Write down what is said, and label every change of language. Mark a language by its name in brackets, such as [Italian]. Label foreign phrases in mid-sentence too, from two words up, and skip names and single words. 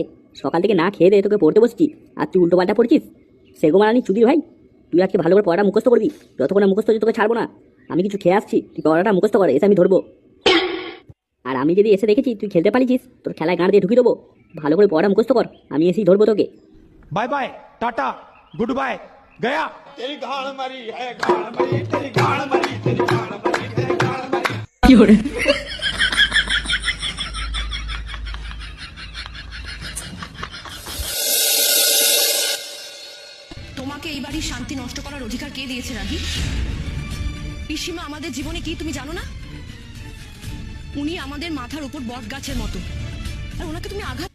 [Bangla] সকাল থেকে না খেয়ে দিয়ে তোকে পড়তে বসছি, আর তুই উল্টো পাল্টা পড়ছিস। সেগো মারানি চুদির ভাই, তুই আজকে ভালো করে পড়াটা মুখস্থ করবি। যতক্ষণ না মুখস্থ হচ্ছে তোকে ছাড়বো না। আমি কিছু খেয়ে আসছি, তুই পড়াটা মুখস্থ করে এসে আমি ধরবো। আর আমি যদি এসে দেখেছি তুই খেলতে পারিস, তোর খেলায় গাঁড় দিয়ে ঢুকিয়ে দেবো। ভালো করে পড়াটা মুখস্থ কর, আমি এসেই ধরবো তোকে। [English] bye bye tata good bye गया। [Hindi] तेरी गाड़ मरी है, गाड़ मरी, तेरी गाड़ मरी, तेरी गाड़ मरी, तेरी गाड़ मरी। [Bangla] তোমাকে এই বাড়ির শান্তি নষ্ট করার অধিকার কে দিয়েছে রাহি? পিসিমা আমাদের জীবনে কি তুমি জানো না? উনি আমাদের মাথার উপর বট গাছের মতো, আর ওনাকে তুমি আঘাত।